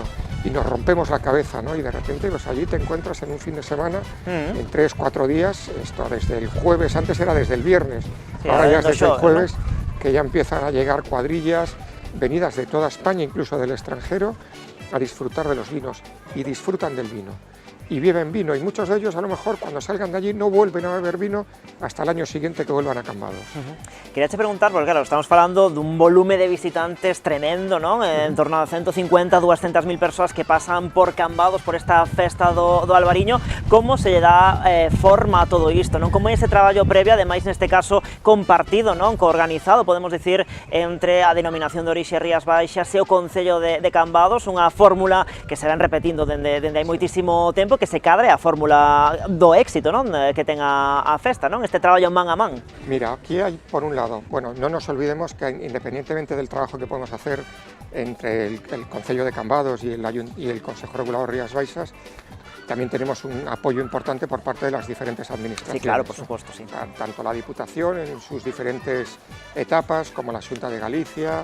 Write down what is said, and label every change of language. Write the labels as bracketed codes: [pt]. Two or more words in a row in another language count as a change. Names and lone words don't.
[es] Y nos rompemos la cabeza, ¿no? Y de repente pues allí te encuentras en un fin de semana, en 3 o 4 días, desde el jueves, antes era desde el viernes, sí, ahora ya es desde el jueves, ¿no?, que ya empiezan a llegar cuadrillas venidas de toda España, incluso del extranjero, a disfrutar de los vinos. Y disfrutan del vino. y beben vino, y muchos de ellos a lo mejor cuando salgan de allí no vuelven a beber vino hasta el año siguiente que vuelvan a Cambados. [gl] Quería te preguntar, porque claro, estamos falando dun volume de visitantes tremendo, non? En torno a 150, 200.000 persoas que pasan por Cambados por esta festa do Albariño. Como se lle dá forma a todo isto, non? Como é ese traballo previo, ademais neste caso compartido, non? Coorganizado, podemos dicir, entre a denominación de orixe Rías Baixas e o Concello de Cambados, unha fórmula que se ven repetindo dende hai moitísimo tempo, que se cadre a fórmula do éxito, non? Que ten a festa, non? Este traballo man a man. [es] Mira, aquí hay, por un lado, bueno, no nos olvidemos que independientemente del trabajo que podemos hacer entre el Concello de Cambados y el Consejo Regulador Rías Baixas, también tenemos un apoyo importante por parte de las diferentes administraciones. Sí, claro, por supuesto, sí. Tanto la Diputación en sus diferentes etapas, como la Xunta de Galicia.